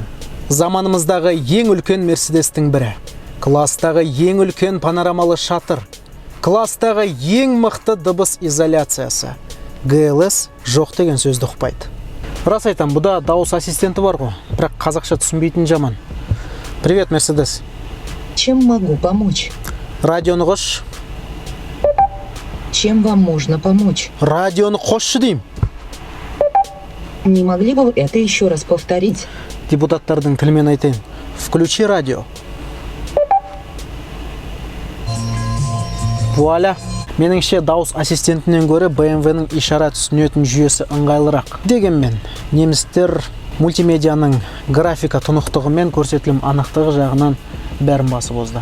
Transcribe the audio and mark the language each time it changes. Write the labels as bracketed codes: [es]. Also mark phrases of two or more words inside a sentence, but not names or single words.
[kk] Заманымыздағы ең үлкен Mercedes-тің бірі. Класстағы ең үлкен панорамалы шатыр. Класстағы ең мықты дыбыс изоляциясы. GLS жоқ деген сөзді ұқпайды. Рас айтам, бұда дауыс ассистенті бар ғой, бірақ қазақша түсінбейтін жаман. [ru] Привет, Mercedes. Чем могу помочь? [kk] Радионы қош. [ru] Чем вам можно помочь? [kk] Радионы қошшы дейм. [ru] Не могли бы вы это еще раз повторить? [kk] Депутаттардың тілімен айтайын. [ru] Включи радио. [kk] Вуаля, меніңше дауыс ассистентінен гөрі BMW-ның ишара түсінетін жүйесі ыңғайлырақ. Дегенмен, немістер мультимедианың графика тұнықтығы мен көрсетілім анықтығы жағынан бәрін басып озды.